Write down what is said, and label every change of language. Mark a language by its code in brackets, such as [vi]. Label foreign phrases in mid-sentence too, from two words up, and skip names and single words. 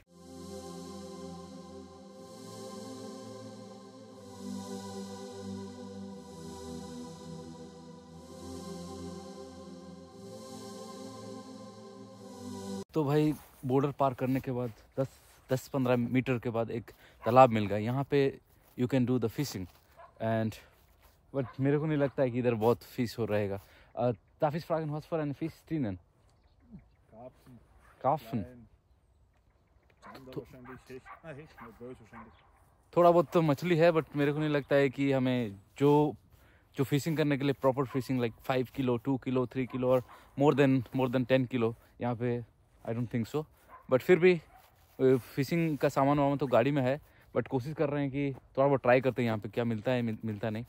[hi] तो भाई बॉर्डर पार करने के बाद 10-15 मीटर के बाद एक तालाब मिल गया. यहाँ पे [en] you can do the fishing and but [hi] मेरे को नहीं लगता है कि इधर बहुत फिश हो रहेगा. [de] Darf ich fragen, was für eine Fisch drinnen? Karpfen. [hi] थोड़ा बहुत तो मछली है बट मेरे को नहीं लगता है कि हमें जो फिशिंग करने के लिए प्रॉपर फिशिंग लाइक 5 किलो, 2 किलो, 3 किलो और [en] more than [hi] 10 किलो यहाँ पे [en] I don't think so. [hi] बट फिर भी फिशिंग का सामान वामान तो गाड़ी में है, बट कोशिश कर रहे हैं कि थोड़ा बहुत ट्राई करते हैं यहाँ पे क्या मिलता है, मिलता नहीं.